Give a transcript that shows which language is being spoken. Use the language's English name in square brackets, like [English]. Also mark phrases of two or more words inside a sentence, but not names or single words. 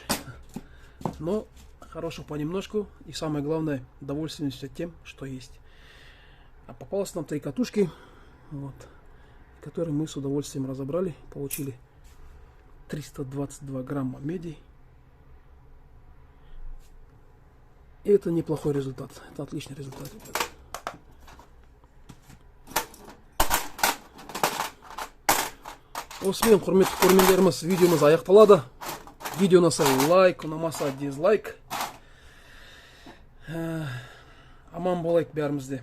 [Russian] Но хорошего понемножку. И самое главное, довольствуемся тем, что есть. А попалось нам 3 катушки, вот, которые мы с удовольствием разобрали. Получили 322 грамма меди. И это неплохой результат. Это отличный результат. [Kazakh] Осымен құрметті көрермендеріміз, видеомыз аяқталады. Видео ұнаса лайк, ұнамаса дизлайк. Аман болайық бәрімізде.